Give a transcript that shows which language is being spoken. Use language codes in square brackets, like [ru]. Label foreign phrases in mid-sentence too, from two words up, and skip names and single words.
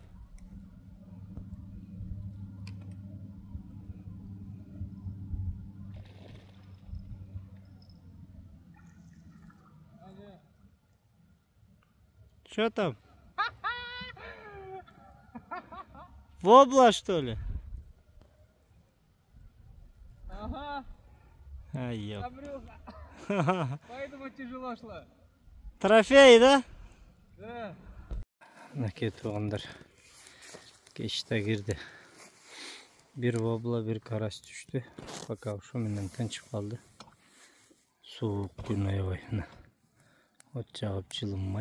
[ru] Что там? Вобла, что ли? Ага. Ай, ёп. Обрюха. Поэтому тяжело шло. Трофей, да? Да. [ky] Мынакей туугандар. Кеч да кирди. Бир вобла, бир карась түштү. Пока ошо менен тынчып калды. Суук күн аябай. От жагып жылынмай.